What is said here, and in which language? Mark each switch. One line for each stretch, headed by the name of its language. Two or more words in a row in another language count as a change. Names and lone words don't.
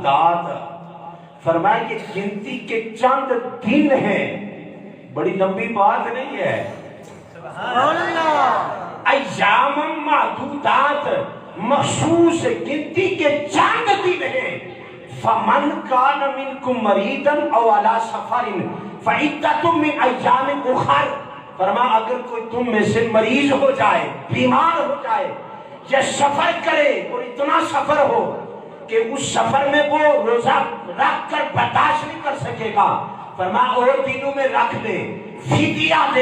Arabic: ایام معدودات،
Urdu: فرمایا کہ گنتی کے چند دن ہیں، بڑی لمبی بات نہیں ہے،
Arabic: ایام معدودات،
Urdu: مخصوص گنتی کے چند دن ہیں۔
Arabic: فمن کان منکم مریضا او علی سفر فعدۃ من ایام اخر،
Urdu: فرمایا اگر کوئی تم میں سے مریض ہو جائے، بیمار ہو جائے، یا سفر کرے اور اتنا سفر ہو کہ اس سفر میں وہ روزہ رکھ کر برداشت نہیں کر سکے گا، فرمایا اور دنوں میں رکھ لے، فدیہ دے۔